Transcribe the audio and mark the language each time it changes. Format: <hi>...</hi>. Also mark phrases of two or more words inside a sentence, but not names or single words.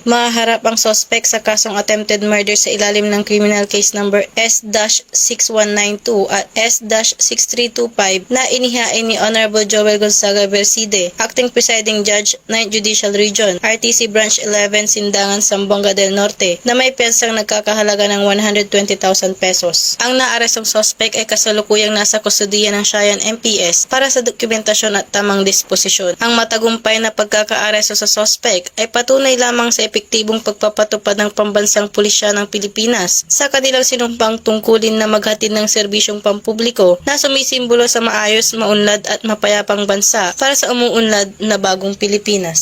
<tl>Mahaharap ang suspect sa kasong</tl> <en>attempted murder</en> <tl>sa ilalim ng</tl> <en>criminal case number</en> <tl>S-6192 at S-6325 na inihain ni Honorable Joel Gonzaga Verside,</tl> <en>Acting Presiding Judge, 9th Judicial Region,</en> <tl>RTC Branch 11, Sindangan, Zamboanga del Norte, na may pensang nagkakahalaga ng 120,000 pesos. Ang naarestong suspect ay kasalukuyang nasa kustudiya ng Siayan MPS para sa dokumentasyon at tamang disposisyon. Ang matagumpay na pagkakaaresto sa suspect ay patunay lamang sa epektibong pagpapatupad ng pambansang pulisya ng Pilipinas sa kanilang sinumpang tungkulin na maghatid ng serbisyong pampubliko na sumisimbolo sa maayos, maunlad at mapayapang bansa para sa umuunlad na bagong Pilipinas.</tl>